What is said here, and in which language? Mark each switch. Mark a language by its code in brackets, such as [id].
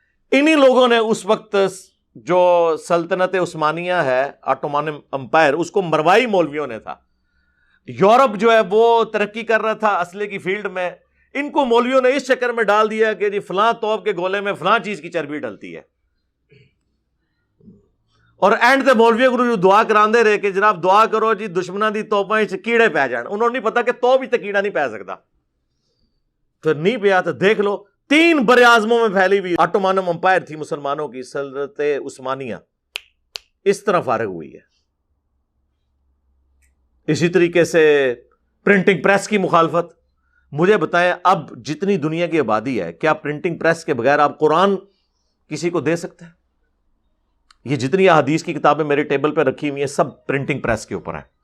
[ur] انہی لوگوں نے اس وقت جو سلطنت عثمانیہ ہے, آٹومان امپائر, اس کو مروائی مولویوں نے تھا. یورپ جو ہے وہ ترقی کر رہا تھا اسلحے کی فیلڈ میں, ان کو مولویوں نے اس چکر میں ڈال دیا کہ جی فلاں توپ کے گولے میں فلاں چیز کی چربی ڈلتی ہے. [pa] اور اینڈ تے مولویوں کو جو دعا کراندے رہے کہ جناب دعا کرو جی دشمنوں دی توپاں وچ کیڑے پی جان. انہوں نے نہیں پتا کہ توپ وچ تے کیڑا نہیں پی سکتا. [ur] پھر نہیں پیا تو دیکھ لو 3 بر اعظموں میں پھیلی ہوئی آٹومان امپائر تھی مسلمانوں کی, سلطنت عثمانیہ اس طرح فارغ ہوئی ہے. اسی طریقے سے پرنٹنگ پریس کی مخالفت. مجھے بتائیں اب جتنی دنیا کی آبادی ہے, کیا پرنٹنگ پریس کے بغیر آپ قرآن کسی کو دے سکتے ہیں؟ یہ جتنی احادیث کی کتابیں میرے ٹیبل پہ رکھی ہوئی ہیں سب پرنٹنگ پریس کے اوپر ہیں.